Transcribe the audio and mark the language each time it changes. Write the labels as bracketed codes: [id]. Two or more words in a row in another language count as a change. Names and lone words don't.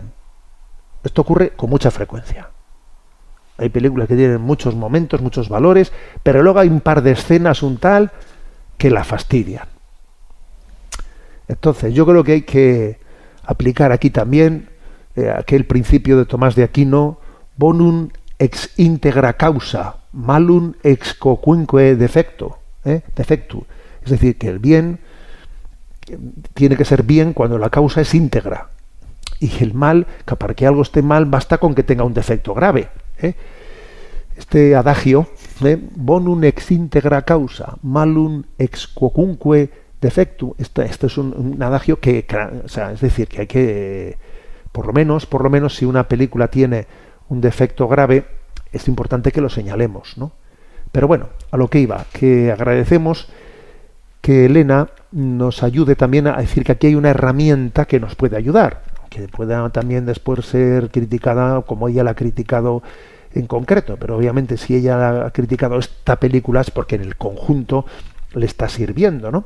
[es] Esto ocurre con mucha frecuencia. Hay películas que tienen muchos momentos, muchos valores, pero luego hay un par de escenas, un tal, que la fastidian. Entonces, yo creo que hay que aplicar aquí también aquel principio de Tomás de Aquino, [la] bonum ex integra causa, malum ex quoquunque defectu. [es] Es decir, que el bien tiene que ser bien cuando la causa es íntegra. Y el mal, que para que algo esté mal, basta con que tenga un defecto grave. Este adagio, [la] bonum ex integra causa, malum ex quoquunque defectu, [es] esto es un adagio que, o sea, es decir, que hay que, por lo menos, si una película tiene un defecto grave, es importante que lo señalemos, ¿no? Pero bueno, a lo que iba, que agradecemos que Elena nos ayude también a decir que aquí hay una herramienta que nos puede ayudar, que pueda también después ser criticada como ella la ha criticado en concreto, pero obviamente si ella ha criticado esta película es porque en el conjunto le está sirviendo, ¿no?